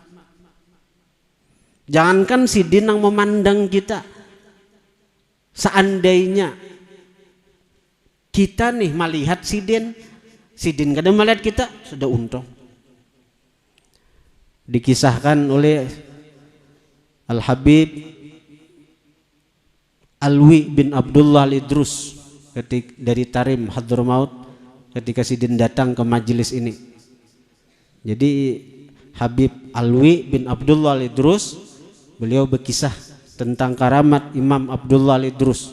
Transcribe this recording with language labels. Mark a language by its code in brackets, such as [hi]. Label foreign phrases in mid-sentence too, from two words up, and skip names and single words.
[bjn] Jangankan Sidin nang memandang kita, seandainya kita nih melihat Sidin kadang melihat kita, sudah untung. [id] Dikisahkan oleh Al-Habib Alwi bin Abdullah Al-Idrus dari Tarim Hadramaut ketika Sidin datang ke majelis ini. Jadi Habib Alwi bin Abdullah Al-Idrus, beliau berkisah tentang karamat Imam Abdullah Al-Idrus.